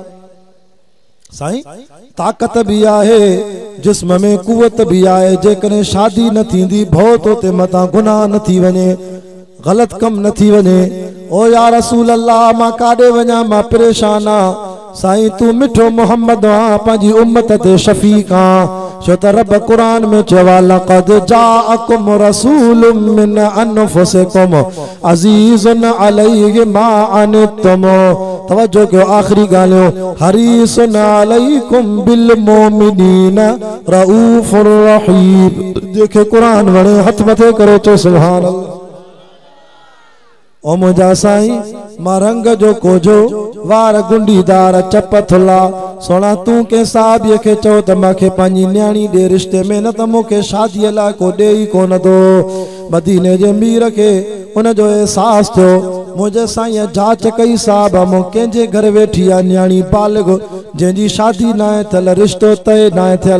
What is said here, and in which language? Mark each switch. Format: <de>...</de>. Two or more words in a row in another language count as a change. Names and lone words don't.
<sd>साईं ताकत भी आहे, जिस्म में कुवत भी आहे, जेकॾहिं शादी न थींदी भौ तो ते मतां गुनाह न थी वञे, गलत कम न थी वञे। ओ</sd> <ar>يا رسول الله</ar> <sd>मां काॾे वञा, मां परेशान आ। साईं तू मिठो मोहम्मद आ, पंहिंजी उम्मत ते शफीक आ। छो त रब कुरान में चवा,</sd> <ar>لقد جاءكم رسول من أنفسكم عزيز عليه ما عنتم.</ar> <sd>तवज्जो कयो, आखिरी ॻाल्हियो,</sd> <ar>حريص عليكم بالمؤمنين رءوف رحيم.</ar> <sd>जेके कुरान वणे हथ मथे करो चो</sd> <ar>سبحان الله.</ar> <sd>ओ मुंहिंजा साईं मां रंग जो कोझो, वार गुंडीदार, चप थुल्ला, सोना तू के साहबीअ खे चओ त मूंखे पंहिंजी न्याणी ॾे रिश्ते में, न त मूंखे शादीअ लाइ को ॾे ई कोन थो। मदीने जे मीर खे उनजो एहसास थियो। मुंहिंजे साईं जांच कई, साहब मूं कंहिंजे घर वेठी आहे न्याणी बालिग, जंहिंजी शादी न आहे थियल, रिश्तो तय न आहे थियल।</sd>